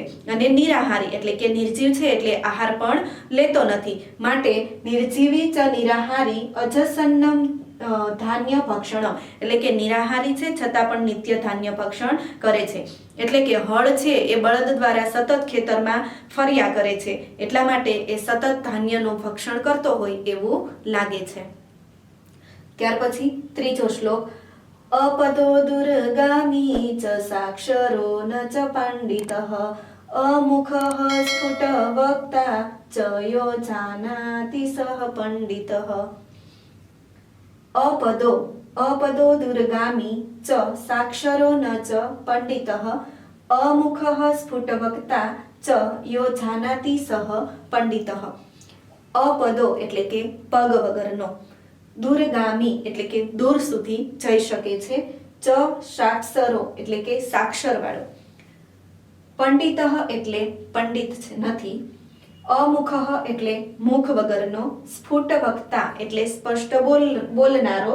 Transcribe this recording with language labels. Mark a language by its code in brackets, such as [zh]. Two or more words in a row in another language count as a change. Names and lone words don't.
[gu] અને નિરાહારી એટલે કે નિર્જીવ છે એટલે આહાર પણ લેતો નથી, માટે [sa] निर्जीवी च निराहारी अजसन्नम धान्य भक्षणम [gu] એટલે કે નિરાહારી છે છતાં પણ નિત્ય ધાન્ય ભક્ષણ કરે છે. એટલે કે હળ છે એ બળદ દ્વારા સતત ખેતરમાં ફર્યા કરે છે, એટલા માટે એ સતત ધાન્યનું ભક્ષણ કરતો હોય એવું લાગે છે. ત્યાર પછી ત્રીજો શ્લોક. [sa] अपदो दुर्गामी च साक्षरो न च पंडितः अमुखः स्फुटवक्ता च यो जानाति सः पंडितः. अपदो दुर्गामी च साक्षरो न च पंडितः अमुखः स्फुटवक्ता च यो जानाति सः पंडितः. [gu] अपदो એટલે કે પગ વગરનો, દૂરગામી એટલે કે દૂર સુધી જઈ શકે છે. [sa] च साक्षरो [gu] એટલે કે સાક્ષર વાળો. પંડિતઃ એટલે પંડિત નથી. અમુખઃ એટલે મુખ વગરનો. સ્ફુટ વક્તા એટલે સ્પષ્ટ બોલનારો.